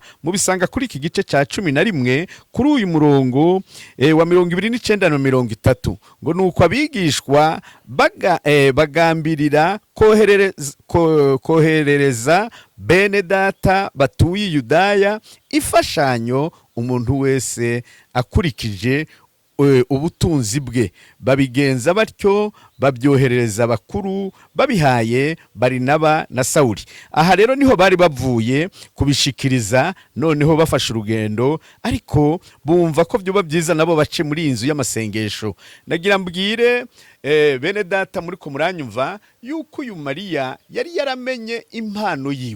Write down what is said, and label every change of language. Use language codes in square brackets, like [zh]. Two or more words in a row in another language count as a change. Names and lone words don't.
[rn] mu bisanga kuri iki gice cya 11 kuri uyu murongo wa 29 na 30 ngo nuko abigishwa bagambirira koherereza bene data batuye Yudaya ifashanyo umuntu wese akurikije ubutunzi bwe. Babigenza batyo babyoherereza abakuru babihaye Barinaba na Sawuli. Aha rero niho bari bavuye kubishikiriza, noneho bafashe urugendo, ariko bumva ko byoba byiza nabo bace muri inzu y'amasengesho. Nagira mbwire bene data muri ko muranyumva yuko uyu Mariya yari yaramenye impano yiwe.